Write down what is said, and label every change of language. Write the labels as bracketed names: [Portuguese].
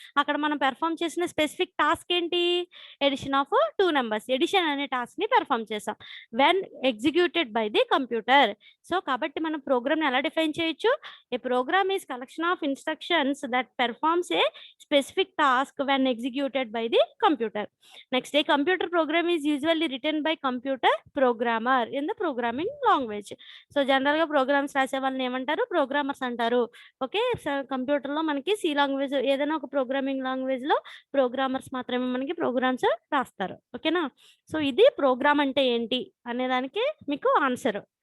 [Telugu] అక్కడ మనం పెర్ఫామ్ చేసిన స్పెసిఫిక్ టాస్క్ ఏంటి? [English] Addition of 2 numbers. Addition అనే టాస్క్ని perform చేసాం when executed by the computer. [Telugu] So కాబట్టి మనం ప్రోగ్రామ్ని ఎలా డిఫైన్ చేయొచ్చు? [English] A program is collection of instructions that performs a specific task when executed by the computer. Next, a computer program is usually written by computer programmer in the programming language. [Telugu] So general గా programmes రాసే వాళ్ళని ఏమంటారు? Programmers అంటారు. Okay, computer లో మనకి C language, ఏదైనా ఒక programming language లో ప్రోగ్రామర్స్ మాత్రమే మనకి ప్రోగ్రామ్స్ రాస్తారు. ఓకేనా? సో ఇది ప్రోగ్రామ్ అంటే ఏంటి అనే దానికి మీకు ఆన్సర్.